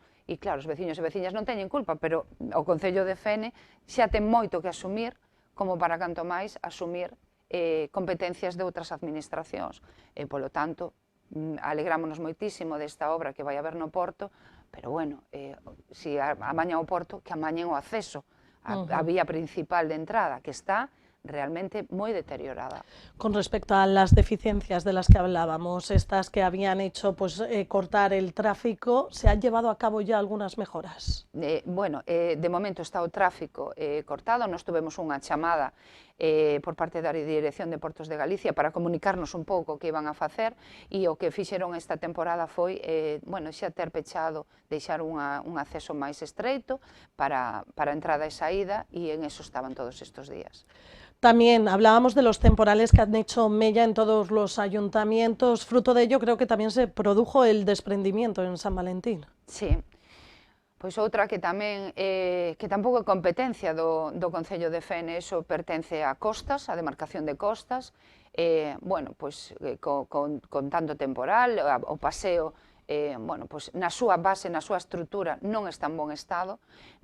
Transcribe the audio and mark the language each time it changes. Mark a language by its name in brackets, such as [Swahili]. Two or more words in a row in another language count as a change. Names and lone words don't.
[Galician] E claro, os veciños e veciñas non teñen culpa, pero o Concello de Fene xa ten moito que asumir, como para canto máis asumir competencias de outras administracións. E, polo tanto, alegrámonos moitísimo desta obra que vai haber no Porto, pero, bueno, se amañan o Porto, que amañen o acceso, a vía principal de entrada, que está realmente moi deteriorada. [Spanish] Con respecto a las deficiencias de las que hablábamos, estas que habían hecho pues, cortar el tráfico, ¿se han llevado a cabo ya algunas mejoras? [Galician] Bueno, de momento está o tráfico cortado, nós tuvemos unha chamada por parte da Dirección de Portos de Galicia para comunicarnos un pouco o que iban a facer, e o que fixeron esta temporada foi, bueno, xa ter pechado, deixar un acceso máis estreito para entrada e saída, e en eso estaban todos estes días. [Spanish] También hablábamos de los temporales que han hecho mella en todos los ayuntamientos. Fruto de ello creo que también se produjo el desprendimiento en San Valentín. Sí. [Galician] Pois outra que tamén, que tampouco é competencia do Concello de Fene, eso pertence a costas, a demarcación de costas, bueno, pois con tanto temporal, o paseo, bueno, pois na súa base, na súa estrutura, non está en bon estado.